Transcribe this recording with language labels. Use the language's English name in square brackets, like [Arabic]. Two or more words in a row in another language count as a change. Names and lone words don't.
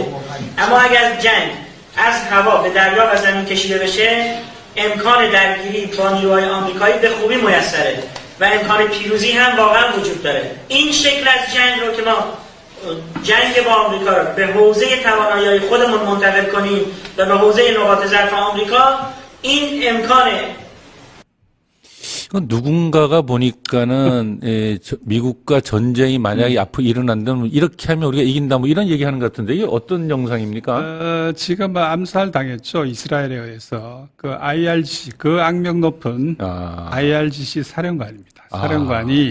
[Persian] اما اگر جنگ از هوا به دریا و زمین کشیده بشه امکان درگیری با نیروهای آمریکایی به خوبی میسره و امکان پیروزی هم واقعا وجود داره. این شکل از جنگ رو که ما جنگ با آمریکا رو به حوزه توانایی خودمون منتقل کنیم و به حوزه نقاط ضعف آمریکا این امکانه. [Korean] 이건 누군가가 보니까는 미국과 전쟁이 만약에 앞으로 일어난다면 이렇게 하면 우리가 이긴다 뭐 이런 얘기하는 것 같은데 이게 어떤 영상입니까? 지금 암살 당했죠. 이스라엘에 의해서 그 IRGC 그 악명 높은 IRGC 사령관입니다. 사령관이